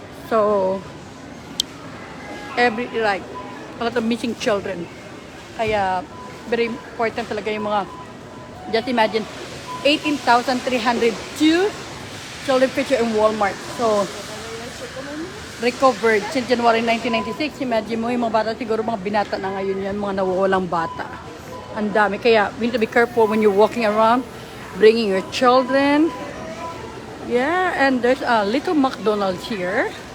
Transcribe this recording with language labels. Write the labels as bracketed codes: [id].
[en] So, like, a lot of missing children. Kaya, very important [tl] talaga yung mga, [en] just imagine, 18,302 children picture in Walmart. So, recovered since January 1996. [tl] Imagine mo, yung mga bata, siguro mga binata na ngayon yan, mga nawawalang bata. Ang dami. [en] Kaya, we need to be careful when you're walking around, bringing your children. Yeah, and there's a little McDonald's here.